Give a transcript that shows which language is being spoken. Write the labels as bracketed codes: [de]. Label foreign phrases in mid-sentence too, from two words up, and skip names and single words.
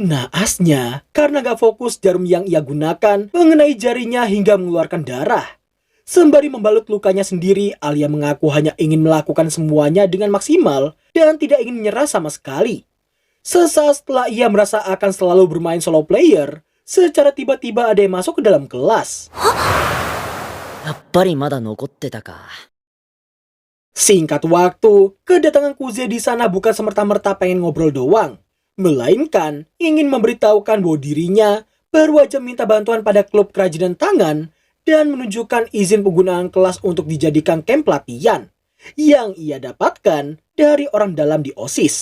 [id] Naasnya, karena gak fokus jarum yang ia gunakan mengenai jarinya hingga mengeluarkan darah. Sembari membalut lukanya sendiri, Alia mengaku hanya ingin melakukan semuanya dengan maksimal dan tidak ingin menyerah sama sekali. Sesaat setelah ia merasa akan selalu bermain solo player, secara tiba-tiba ada yang masuk ke dalam kelas. [ja] やっぱりまだ残ってたか。 [id] Singkat waktu, kedatangan Kuze di sana bukan semerta-merta pengen ngobrol doang, melainkan ingin memberitahukan bahwa dirinya baru aja minta bantuan pada klub kerajinan tangan dan menunjukkan izin penggunaan kelas untuk dijadikan camp pelatihan yang ia dapatkan dari orang dalam di OSIS.